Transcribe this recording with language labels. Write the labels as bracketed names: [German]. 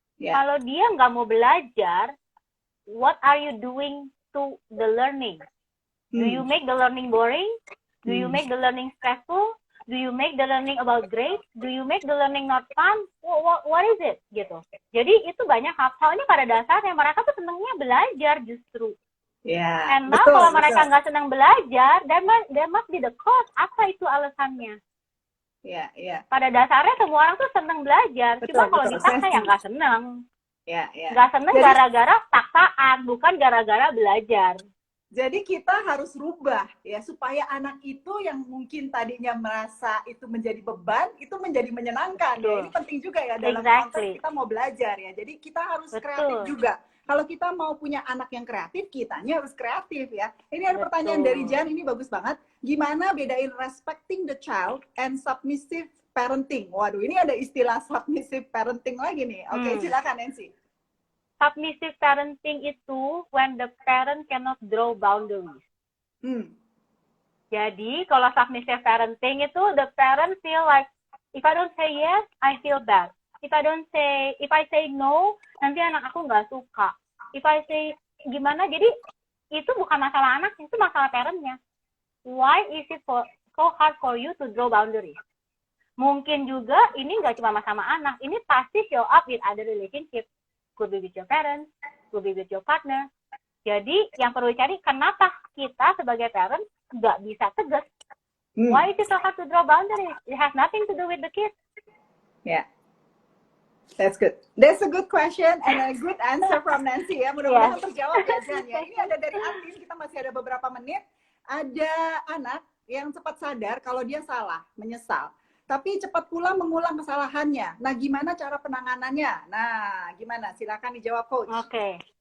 [Indonesian] Kalau dia nggak mau belajar, [English] what are you doing to the learning? Do you make the learning boring? Do you make the learning stressful? Do you make the learning about grades? Do you make the learning not fun? What is it? Gitu. [Indonesian] Jadi itu banyak hal-halnya pada dasarnya mereka tuh senangnya belajar justru. [English] And now [Indonesian] kalau mereka nggak senang belajar, [English] there must be the cause. [Indonesian] Apa itu alasannya? Pada dasarnya semua orang tuh senang belajar. Cuma kalau dipaksa ya nggak senang. Nggak senang gara-gara paksaan, bukan gara-gara belajar. Jadi kita harus rubah ya supaya anak itu yang mungkin tadinya merasa itu menjadi beban itu menjadi menyenangkan. Ya, ini penting juga ya dalam konteks kita mau belajar ya. Jadi kita harus kreatif juga. Kalau kita mau punya anak yang kreatif, kitanya harus kreatif ya. Ini ada pertanyaan dari Jan, ini bagus banget. Gimana bedain [English] respecting the child and submissive parenting? [Indonesian] Waduh, ini ada istilah submissive parenting lagi nih. Oke, silakan Nancy. [English] Submissive parenting itu when the parent cannot draw boundaries. [Indonesian] Jadi kalau [English] submissive parenting itu the parent feel like if I don't say yes, I feel bad. If I say no, [Indonesian] nanti anak aku nggak suka. [English] If I say [Indonesian] gimana, jadi itu bukan masalah anak, itu masalah parentnya. [English] Why is it so hard for you to draw boundaries? [Indonesian] Mungkin juga ini nggak cuma sama anak, ini pasti [English] show up with other relationship. Could be with your parents, could be with your partner. [Indonesian] Jadi yang perlu dicari kenapa kita sebagai parent nggak bisa tegas. [English] Why is it so hard to draw boundaries? It has nothing to do with the kids. That's good. That's a good question and a good answer from Nancy ya. [Indonesian] Mudah-mudahan terjawab ya Jan ya. Ini ada dari Artin, kita masih ada beberapa menit. Ada anak yang cepat sadar kalau dia salah, menyesal. Tapi cepat pula mengulang kesalahannya. Nah, gimana cara penanganannya? Nah, gimana? Silakan dijawab, Coach. Oke.